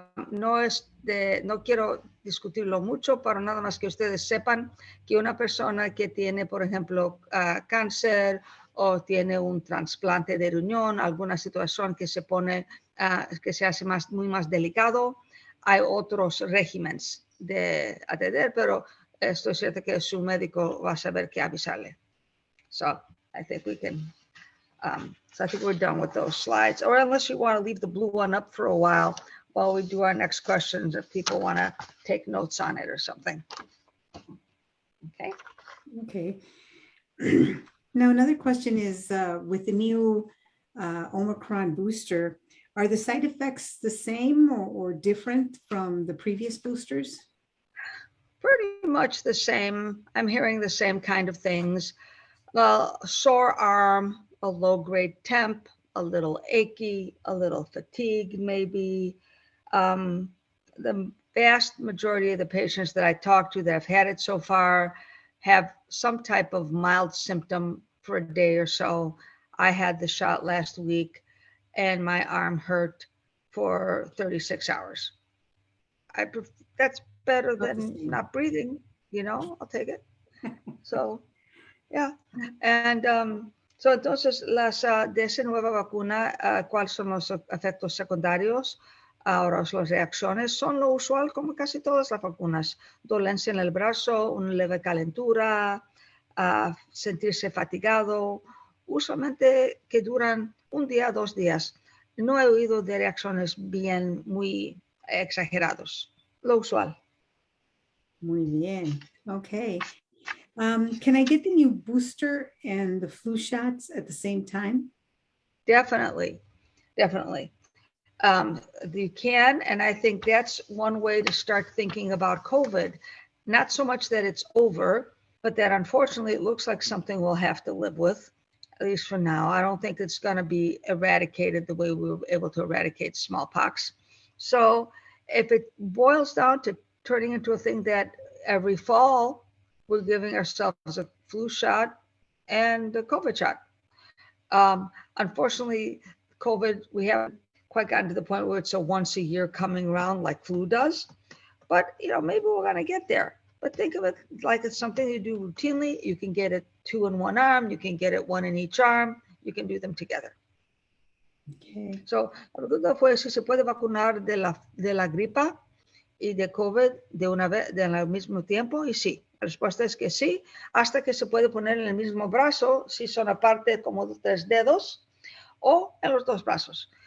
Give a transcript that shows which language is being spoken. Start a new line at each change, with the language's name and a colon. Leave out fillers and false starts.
Spanish: No quiero discutirlo mucho, pero nada más que ustedes sepan que una persona que tiene, por ejemplo, cáncer o tiene un trasplante de riñón, alguna situación que se hace muy más delicado, hay otros regímenes de atender, pero estoy cierta que su médico va a saber qué avisarle.
English: So I think we can, so I think we're done with those slides, or unless you want to leave the blue one up for a while we do our next questions, if people want to take notes on it or something. Okay. Okay. Now, another question is with the new Omicron booster, are the side effects the same or different from the previous boosters? Pretty much the same. I'm hearing the same kind of things. Well, sore arm, a low grade temp, a little achy, a little fatigue, maybe. The vast majority of the patients that I talk to that have had it so far have some type of mild symptom for a day or so. I had the shot last week and my arm hurt for 36 hours. That's better than not breathing, I'll take it. So, yeah. And so
Spanish: entonces, de esa nueva vacuna, ¿cuáles son los efectos secundarios? Ahora, las reacciones son lo usual como casi todas las vacunas. Dolencia en el brazo, una leve calentura, sentirse fatigado, usualmente que duran un día, 2 días. No he oído de reacciones muy exagerados. Lo usual. Muy bien. Okay.
English: Can I get the new booster and the flu shots at the same time? Definitely. You can, and I think that's one way to start thinking about COVID. Not so much that it's over, but that unfortunately it looks like something we'll have to live with, at least for now. I don't think it's going to be eradicated the way we were able to eradicate smallpox. So if it boils down to turning into a thing that every fall we're giving ourselves a flu shot and a COVID shot. Unfortunately, COVID, we haven't quite gotten to the point where it's a once a year coming around like flu does, but maybe we're going to get there. But think of it like it's something you do routinely. You can get it 2 in one arm. You can get it 1 in each arm. You can do them together. Okay.
Spanish: So, la pregunta fue si se puede vacunar de la gripa y de COVID de una vez, al mismo tiempo, y sí. La respuesta es que sí, hasta que se puede poner en el mismo brazo, si son aparte como 3 dedos, o en los 2 brazos.